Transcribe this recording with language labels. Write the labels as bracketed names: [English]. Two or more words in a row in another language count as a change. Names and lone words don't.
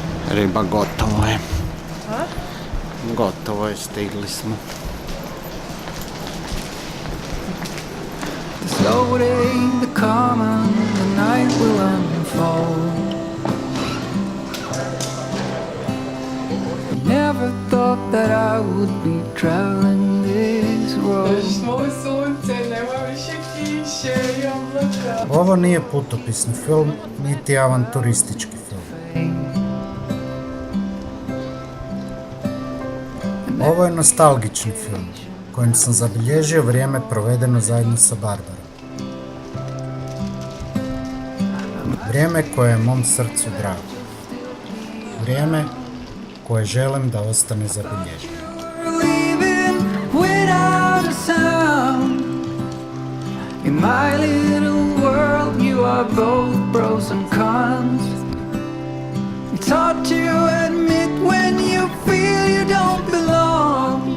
[Bosnian] Riba gotovo je. A? Gotovo je, stigli smo. [English] The slow day, the calm, and the night will unfold. Never thought that I would be traveling this road. [Bosnian] Došli smo u sunce, nema više kiše i oblaka. Ovo nije putopisni film, niti avanturistički film. Ovo je nostalgični film, kojim sam zabilježio vrijeme provedeno zajedno sa Barbarom. Vrijeme koje je mom srcu drago. Vrijeme koje želim da ostane zabilježeno. [English] Leaving without a sound. In my little world, you are both pros and cons. It's hard to admit when you feel you don't belong.